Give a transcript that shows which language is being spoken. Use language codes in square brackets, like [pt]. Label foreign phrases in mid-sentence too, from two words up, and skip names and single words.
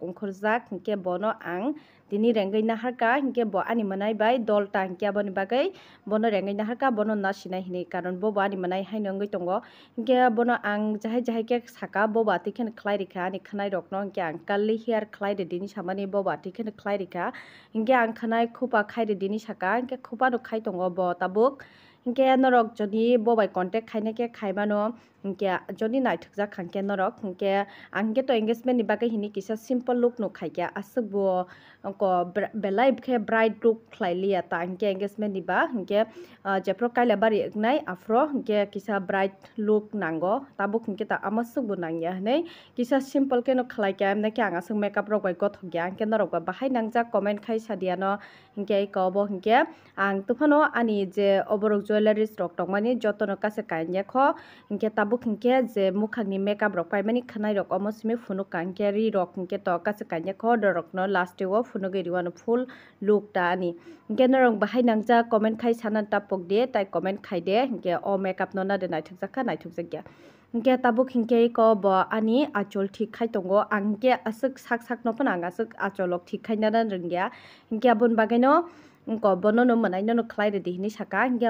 [trp] ongkhorjak hingke bono ang tini rengai naharka hingke bo ani manai bai dolta hingke aboni bagai bono rengai naharka bono nasinai hinai karon bo ani manai haino ngoi tongo hingke bono ang jahai ke saka bo bati khen khlai rikha ani khnai rok no hingke ang [en] curly hair [trp] khlai de dini samani bo bati khen khlai rikha hingke ang khnai khupa khai de dini saka hingke khupa no khai tongo bo tabuk hingke norok jodi bo bai contact khaina ke khaimano hingke jodi naithokjak khangke norok hingke angke to engagement ni bagai hini kisa [en] simple look [trp] no khaikya asuk bo ko belai khe [en] bright look [trp] khlailia ta hingke engagement ni ba hingke jepro kaila bari gnai afro hingke kisa [en] bright look [trp] nango tabuk hingke ta amasuk bo nangya hnei kisa simple ke no khlaikya amna ke anga sung makeup rok bai gothokya hingke norok ba bahai nangjak comment khai sadiano hingke ko bo hingke ang tufano ani je oborok jewelries rok tongmani jotono kase kainja kho hingke tabuk hingke je mukhangni makeup rok paimani khnai rok omo simi phunuk kangke ri rok hingke to kase kainja kho dorok no last o phunugei riwano [en] full look [trp] ta ani hingke norok bahai nangja comment khai sanan tapok de tai comment khai de hingke o makeup no na de naithokjakya hingke tabuk hingke ko bo ani achol thik khai tongo angke asuk sak no phana anga asuk acholok thik khai na rungya hingke abon bagai no ko bono no manai no khlai de hini saka hingke